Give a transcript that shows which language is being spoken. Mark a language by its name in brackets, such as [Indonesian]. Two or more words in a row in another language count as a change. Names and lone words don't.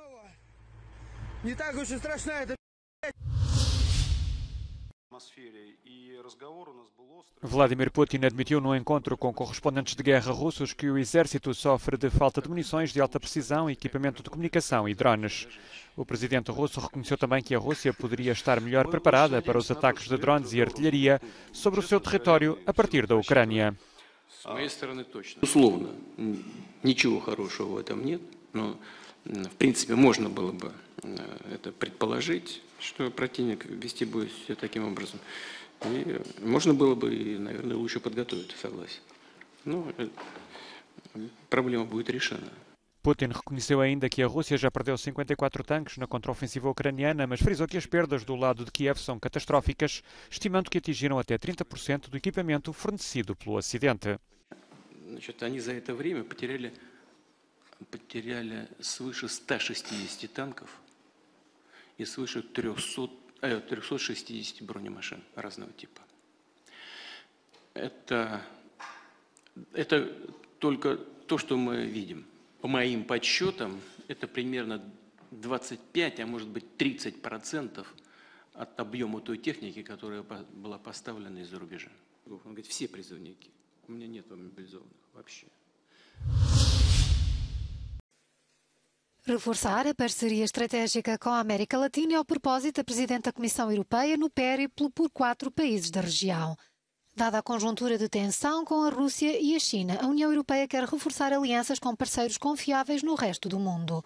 [Portuguese] Vladimir Putin admitiu no encontro com correspondentes de guerra russos que o exército sofre de falta de munições de alta precisão, equipamento de comunicação e drones. O presidente russo reconheceu também que a Rússia poderia estar melhor preparada para os ataques de drones e artilharia sobre o seu território a partir da Ucrânia. [Russian] Условно, ничего хорошего в этом нет, но в принципе можно было бы это предположить, что противник вести будет все таким образом. И можно было бы, наверное, лучше подготовить, согласен. Но проблема будет решена. [Portuguese] Putin reconheceu ainda que a Rússia já perdeu 54 tanques na contraofensiva ucraniana, mas frisou que as perdas do lado de Kiev são catastróficas, estimando que atingiram até 30% do equipamento fornecido pelo Ocidente. [Russian] Они за это время потеряли свыше 160 танков и свыше 360 бронемашин разного типа. Это только то, что мы видим. По моим подсчетам, это примерно 25, а может быть 30% от объема той техники, которая была поставлена из-за рубежа. Он говорит, все призывники. У меня нет мобилизованных вообще. [Portuguese] Reforçar a parceria estratégica com a América Latina é o propósito da Presidente da Comissão Europeia no périplo por 4 países da região. Dada a conjuntura de tensão com a Rússia e a China, a União Europeia quer reforçar alianças com parceiros confiáveis no resto do mundo.